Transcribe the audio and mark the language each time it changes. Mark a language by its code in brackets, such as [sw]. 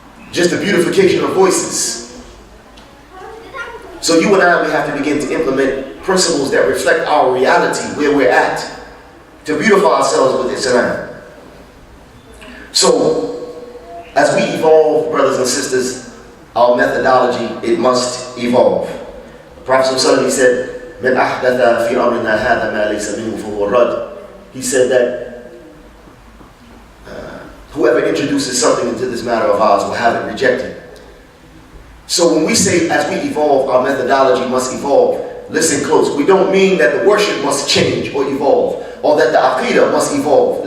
[en] Just the beautification of voices. So you and I, we have to begin to implement principles that reflect our reality, where we're at, to beautify ourselves with Islam. So, as we evolve, brothers and sisters, our methodology, it must evolve. The Prophet ﷺ, he said, [ar] "من أحدث في أمرنا هذا ما ليس منه فهو رد." [en] He said that whoever introduces something into this matter of ours will have it rejected. So when we say as we evolve, our methodology must evolve, listen close. We don't mean that the worship must change or evolve, or that the aqidah must evolve.